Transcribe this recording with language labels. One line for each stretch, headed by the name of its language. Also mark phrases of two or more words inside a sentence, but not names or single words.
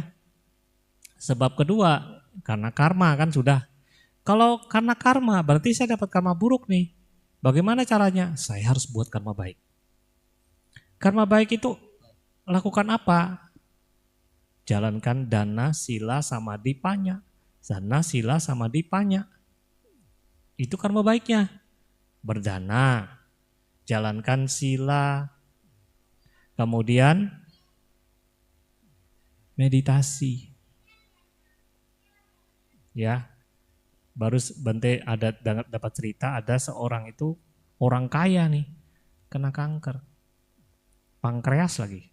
Indonesian: Sebab kedua, karena karma kan sudah. Kalau karena karma, berarti saya dapat karma buruk nih. Bagaimana caranya? Saya harus buat karma baik. Karma baik itu lakukan apa? Jalankan dana, sila, samadhi, panya. Dana, sila, samadhi, panya. Itu karma baiknya. Berdana, jalankan sila, kemudian meditasi. Ya, baru Bante ada dapat cerita ada seorang itu orang kaya nih, kena kanker, pankreas lagi.